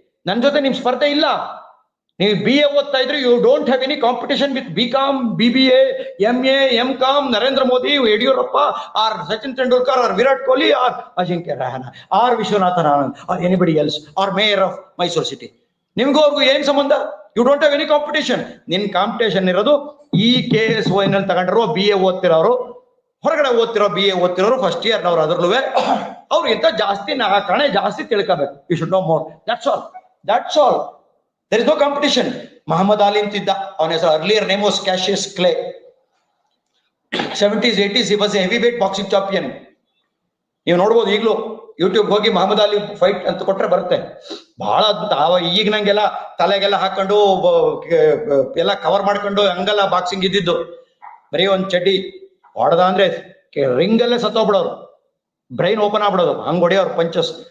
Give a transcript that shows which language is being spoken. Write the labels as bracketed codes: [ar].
[kn] ನನ್ನ ಜೊತೆ ನಿಮ್ ಸ್ಪರ್ಧೆ ಇಲ್ಲ. ನೀವು BA ಓದ್ತಾ ಇದ್ರೆ [en] You don't have any competition with BCom, BBA, MA, MCom, Narendra Modi, Yediyurappa, or Sachin Tendulkar, or Virat Kohli, or Ajinkya Rahane, or Viswanathan Anand, or anybody else, or mayor of Mysuru city. [kn] ನಿಮ್ಗೂ ಅವ್ರಿಗೂ ಏನ್ ಸಂಬಂಧ? [en] You don't have any competition. [kn] ನಿನ್ ಕಾಂಪಿಟೇಷನ್ ಇರೋದು ಈ KSY ನಲ್ಲಿ ತಗೊಂಡಿರೋ BA ಓದ್ತಿರೋರು, ಹೊರಗಡೆ ಓದ್ತಿರೋ BA ಓದ್ತಿರೋರು, ಫಸ್ಟ್ ಇಯರ್ ನವ್ರು. ಅದ್ರಲ್ಲೂ ಅವ್ರಿಗಿಂತ ಜಾಸ್ತಿ ಕಣೆ ಜಾಸ್ತಿ ತಿಳ್ಕೋಬೇಕು. [en] You should know more. That's all. There is no competition. Muhammad Ali [kn] ಅಂತಿದ್ದ, ಅವನ ಹೆಸರು, [en] earlier name was Cassius Clay. 70s, 80s he was a heavyweight boxing champion. [kn] ನೀವು ನೋಡ್ಬೋದು ಈಗಲೂ ಯೂಟ್ಯೂಬ್ ಹೋಗಿ ಮಹಮ್ಮದ್ ಅಲಿ ಫೈಟ್ ಅಂತ ಕೊಟ್ರೆ ಬರುತ್ತೆ. ಬಹಳ ಅದ್ಭುತ. ಈಗ ನಂಗೆಲ್ಲ ತಲೆಗೆಲ್ಲ ಹಾಕೊಂಡು ಎಲ್ಲ ಕವರ್ ಮಾಡ್ಕೊಂಡು ಹಂಗೆಲ್ಲ ಬಾಕ್ಸಿಂಗ್ ಇದ್ದಿದ್ದು. ಬರೀ ಒಂದ್ ಚಡ್ಡಿ ಹೊಡೆದ ಅಂದ್ರೆ ರಿಂಗ್ ಅಲ್ಲೇ ಸತ್ತೋಗ್ಬಿಡೋರು, ಬ್ರೈನ್ ಓಪನ್ ಆಗ್ಬಿಡೋದು, ಹಂಗ್ ಹೊಡೆಯೋರು ಪಂಚಸ್.